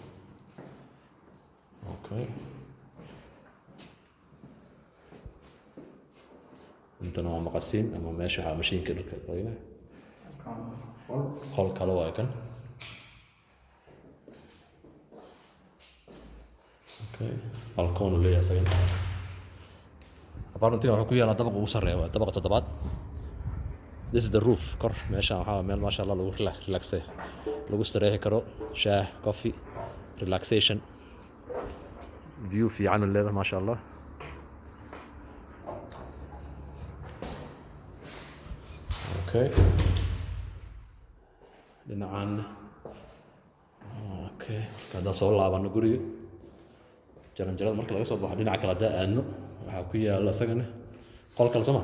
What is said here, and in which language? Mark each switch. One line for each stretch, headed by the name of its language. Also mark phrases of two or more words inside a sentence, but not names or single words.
Somali: okay intana waa maqasiin ama meesha waxaa mashiinka dharka qoyna. qol kale waaye kan. okay balkoon uu leeyahay isagana. apartmentiga wuxuu ku yaalaa dabaqa ugu sarreeya waa dabaqa 7.
English: this is the roof
Somali: kor meeshaan waxaa meel
Arabic: ما شاء الله
Somali: lagu relaxay lagu istareexi karo shaah
English: coffee relaxation view
Somali: fiican u leedahay
Arabic: ما شاء الله.
Somali: okay dhinacan okay haddaan soo laabano guriga jaranjarada marka laga soo baxo dhinaca kale haddaan aadno waxaa ku yaala isagana qol kale soo ma